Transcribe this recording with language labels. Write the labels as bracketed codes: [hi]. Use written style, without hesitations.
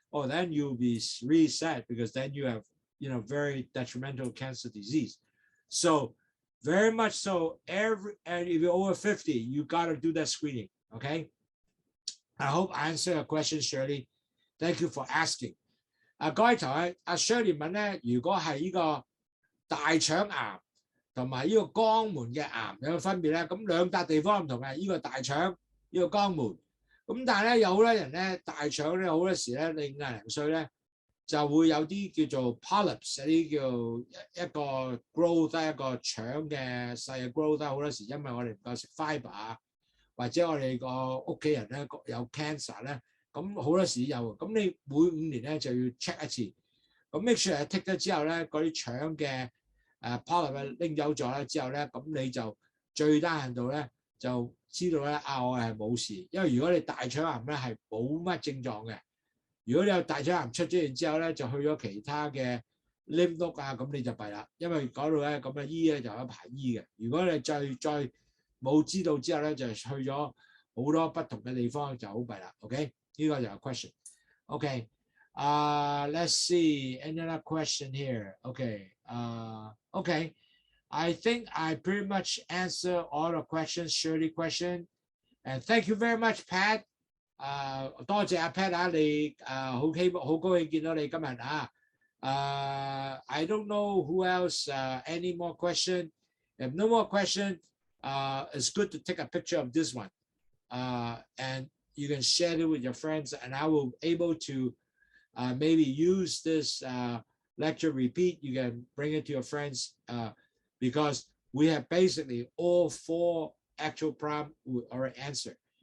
[en] Oh, then you'll be really sad, because then you have, you know, very detrimental cancer disease. So very much so, and if you're over 50, you got to do that screening. Okay. I hope I answered your question, Shirley. Thank you for asking. [yue] 各位同學，Shirley 問咧，如果係呢個大腸癌同埋呢個肛門嘅癌有個分別咧？咁兩笪地方唔同嘅，呢個大腸，呢個肛門。咁但係咧，有好多人咧，大腸咧好多時咧，你50零歲咧就會有啲叫做 polyps， 啲叫一個 growth， 一個腸嘅細嘅 growth， 好多時因為我哋唔夠食 fibre， 或者我哋個屋企人咧有 cancer 咧。咁好多時有，咁你每5年咧就要 check 一次，咁 make sure剔咗之後咧，嗰啲腸嘅polyp 拎走咗咧之後咧，咁你就最低限度咧就知道咧我係冇事，因為如果你大腸癌咧係冇乜症狀嘅，如果你有大腸癌出咗現之後咧，就去咗其他嘅 lymph node 啊，咁你就弊啦，因為嗰度咧咁嘅醫咧就有排醫嘅，如果你再冇知道之後咧，就去咗好多不同嘅地方就好弊啦 ，OK？ 呢個就係 question。 [en] OK， let's see another question here. OK， OK， I think I pretty much answer all the questions, Shirley question, and thank you very much, Pat. [yue] 多謝阿 Pat 啊，你好高興見到你今日啊。 [en] I don't know who else. Any more question? If no more question, it's good to take a picture of this one, and you can share it with your friends, and I will able to maybe use this lecture repeat. You can bring it to your friends because we have basically all 4 actual problems we already answered.